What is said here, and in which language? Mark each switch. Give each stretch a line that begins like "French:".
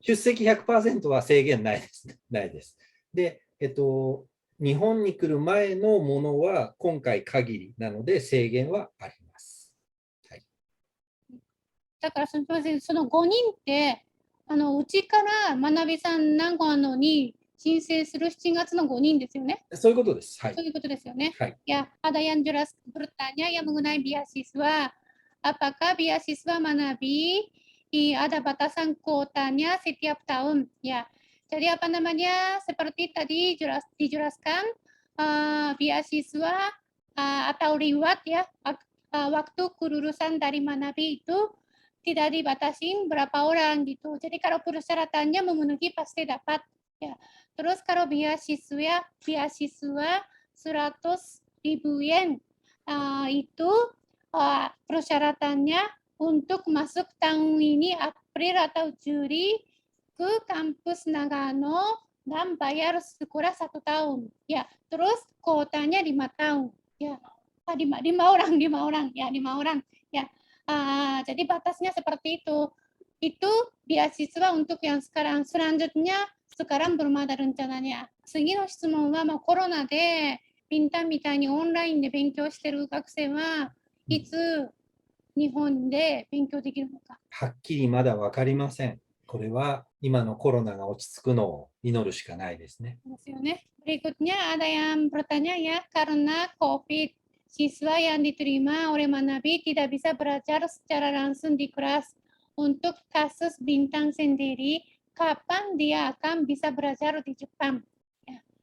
Japanese: 出席 100% は制限ないです。ないです。で、日本に来る前のものは今回限りなので制限はあります。はい、だからその5人ってうちから学びさん名古屋に申請する7月の5人ですよね。そういうことです。はい。そういうことですよね。はい。
Indonesian: Ya, ada yang jelas bertanya yang mengenai beasiswa. Apakah beasiswa Manabi ada batasan kuotanya setiap tahun. Ya, jadi apa namanya seperti tadi dijelaskan beasiswa atau reward ya waktu kelulusan dari Manabi itu tidak dibatasin berapa orang gitu. Jadi kalau persyaratannya memenuhi pasti dapat. Ya. Terus kalau beasiswa 100.000 yen itu persyaratannya untuk masuk tahun ini April atau Juli ke kampus Nagano dan bayar sekolah 1 tahun. Ya, terus kuotanya 5 tahun. Ya, 5 orang ya 5 orang. Ya, jadi batasnya seperti itu. Itu beasiswa untuk yang sekarang. Selanjutnya sekarang belum ada rencananya.
Japanese: 次の質問はコロナでピンタンみたいにオンラインで勉強している学生はいつ日本で勉強できるのか。はっきりまだ分かりません。これは今のコロナが落ち着くのを祈るしかないですね。ですよね。
Indonesian: Berikutnya ada yang bertanya ya, karena COVID, siswa yang diterima oleh Manabi tidak bisa belajar secara langsung di kelas. Untuk kasus Bintang sendiri, kapan dia akan bisa belajar di Jepang? Ya.